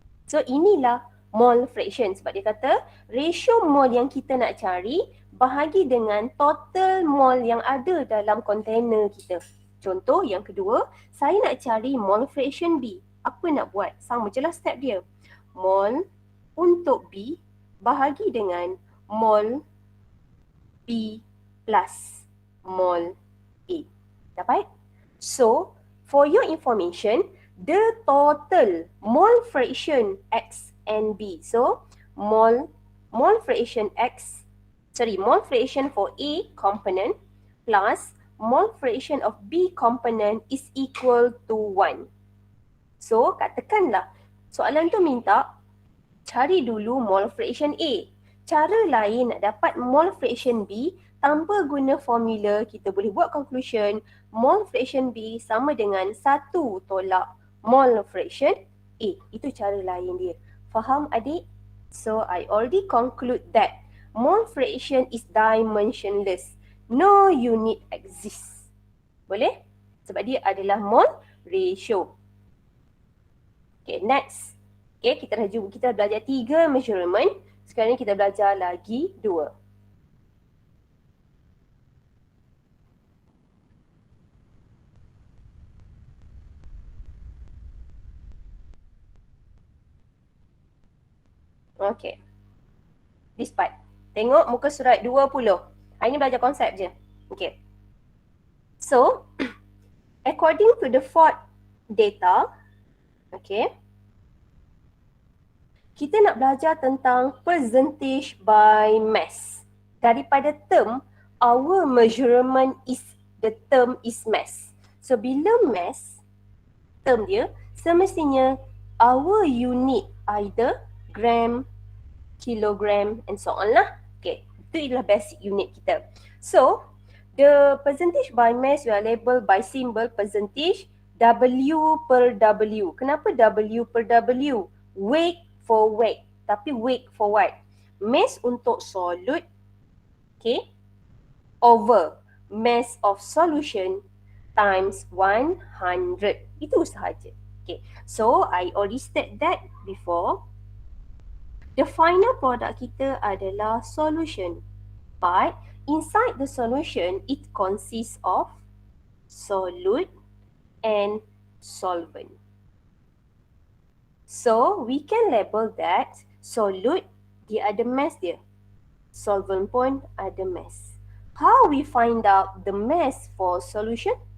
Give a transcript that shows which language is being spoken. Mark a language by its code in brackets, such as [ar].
[ms] So, inilah mole fraction sebab dia kata ratio mole yang kita nak cari bahagi dengan total mole yang ada dalam kontainer kita. Contoh yang kedua, saya nak cari mole fraction B. Apa nak buat? Sama je lah step dia. Mole untuk B bahagi dengan mole B plus mole A. Dapat? [en] So, for your information, the total mole fraction X and B. So, mole fraction mole fraction for A component plus mole fraction of B component is equal to 1. [ms] So, katakanlah soalan tu minta cari dulu mole fraction A. Cara lain nak dapat mole fraction B tanpa guna formula, kita boleh buat conclusion mole fraction B sama dengan 1 tolak mole fraction A. Itu cara lain dia. Faham adik? [en] So, I already conclude that mole fraction is dimensionless. No unit exists. [ms] Boleh? Sebab dia adalah mole ratio. Okay, next. Okay, kita belajar 3 measurement. Sekarang ni kita belajar lagi 2. Okay. [en] This part. [ms] Tengok muka surat 20. Hari ni belajar konsep je. Okay. [en] So, according to the Ford data, [ms] okay, kita nak belajar tentang percentage by mass. Daripada term, [en] our measurement is, the term is mass. So, [ms] bila mass, term dia, semestinya [en] our unit either gram, kilogram and so on lah. [ms] Okay, itu adalah basic unit kita. [en] So, the percentage by mass we are labeled by symbol percentage W per W. [ms] Kenapa W per W? [en] Weight for weight. [ms] Tapi [en] weight for what? Mass untuk solute, okay, over mass of solution times 100. [ms] Itu sahaja. [en] Okay, so I already said that before. The final product [ms] kita adalah [en] solution. But inside the solution, it consists of solute and solvent. So, we can label that solute, [ms] dia ada mass dia. Solvent pun ada mass. [en] How we find out the mass for solution?